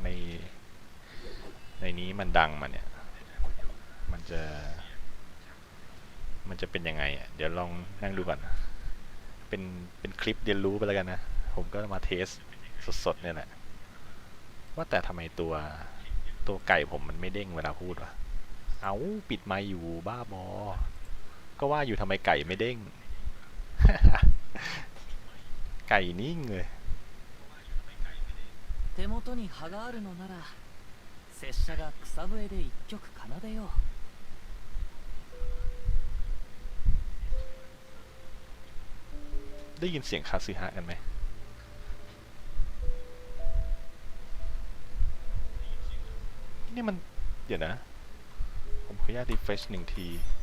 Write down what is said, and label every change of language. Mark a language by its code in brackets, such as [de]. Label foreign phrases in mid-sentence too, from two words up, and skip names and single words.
[th] ในนี้มันดังมาเนี่ยมันจะเป็นยังไงอ่ะเดี๋ยวลองนั่งดูก่อนเป็นคลิปเรียนรู้ไปแล้วกันนะผมก็มาเทสสดๆเนี่ยแหละว่าแต่ทำไมตัวไก่ผมมันไม่เด้งเวลาพูดวะเอาปิดไมค์อยู่บ้าบอก็ว่าอยู่ทำไมไก่ไม่เด้ง ไก่นิ่งเลย [ja] 手元に葉があるのなら拙者が草笛で一曲奏でよう [th] ได้ยินเสียงคาซึฮะกันไหมนี่มันเดี๋ยวนะผมขออนุญาต refresh 1 ที